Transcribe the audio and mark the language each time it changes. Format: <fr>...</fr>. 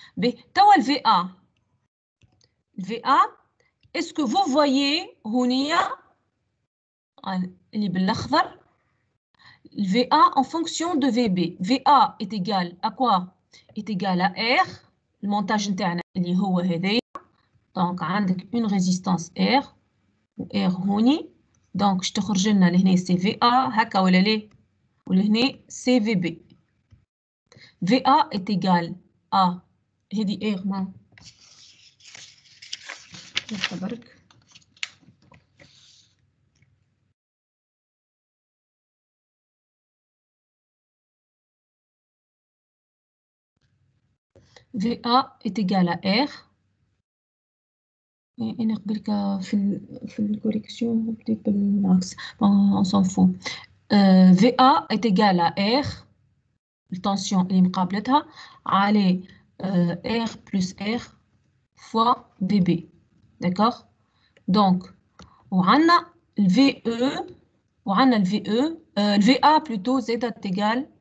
<ar>باهي توا</ar> <fr>الVA est-ce que vous voyez</fr> <ar>هونيا اللي بالاخضر</ar> <fr>VA en fonction de VB. VA est égal à quoi? Est égal à R. Le montage interne</fr> <ar>اللي هو هذايا.</ar> <fr>donc عندك une résistance R و R هوني.</fr> <ar>donc باش تخرج لنا لهنا سي في ا هكا ولا ليه؟ ولهنا سي في بي. في ا</ar> <fr>est égal à</fr> <ar>هذه R ما نخبرك.</ar> <fr>VA est égal à R.</fr> <ar>أنا قبلك في الكوريكسيون بديت بالعكس.</ar> <fr>on s'en fout. VA est égal à R.</fr> <ar>التنسيون اللي مقابلتها على</ar> <fr>R plus R fois VB. d'accord. donc</fr> <ar>وعندنا ال VE وعندنا ال VE</ar> <fr>ال VA plutôt Z est égal.</fr>